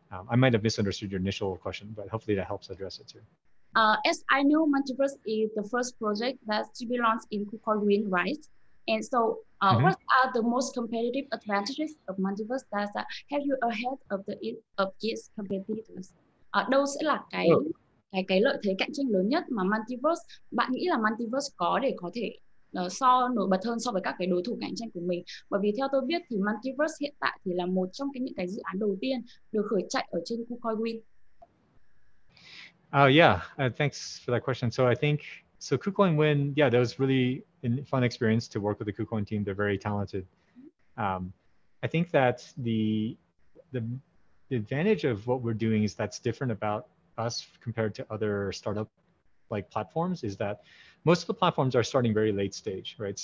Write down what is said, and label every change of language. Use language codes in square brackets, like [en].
[en] I might have misunderstood your initial question, but hopefully that helps address it too. As I know, Multiverse is the first project that's to be launched in KuCoin Win, right? And so, what are the most competitive advantages of Multiverse data? Have you ahead of its competitors? [vi] Đâu sẽ là cái lợi thế cạnh tranh lớn nhất mà Multiverse bạn nghĩ là Multiverse có để có thể nổi bật hơn so với các cái đối thủ cạnh tranh của mình? Bởi vì theo tôi biết thì Multiverse hiện tại thì là một trong những cái dự án đầu tiên được khởi chạy ở trên KuCoin Win. [en] Yeah, thanks for that question. So I think, KuCoin Win, yeah, that was really a fun experience to work with the KuCoin team. They're very talented. I think that the advantage of what we're doing is that's different about us compared to other startup like platforms is that most of the platforms are starting very late stage, right?